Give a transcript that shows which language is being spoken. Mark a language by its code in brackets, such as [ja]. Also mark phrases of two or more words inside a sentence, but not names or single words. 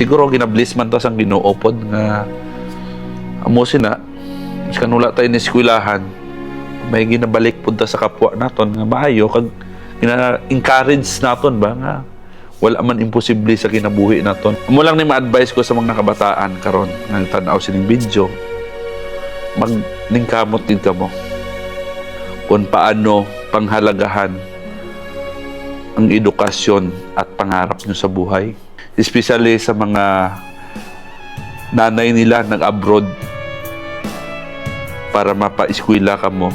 [hil] Siguro ginabliss man ta sang Ginoo pod nga amo sina kanula tayo ni eskwelahan, may ginabalik punta sa kapwa naton nga maayo kag encourage naton ba nga wala man imposible sa kinabuhi naton. Amo lang ni ma-advise ko sa mga kabataan karon nga tan-aw sining video, magningkamot din kamo kung paano panghalagahan ang edukasyon [tl] at pangarap nyo sa buhay, [hil] especially sa mga nanay nila nag-abroad para mapa-eskwela ka mo.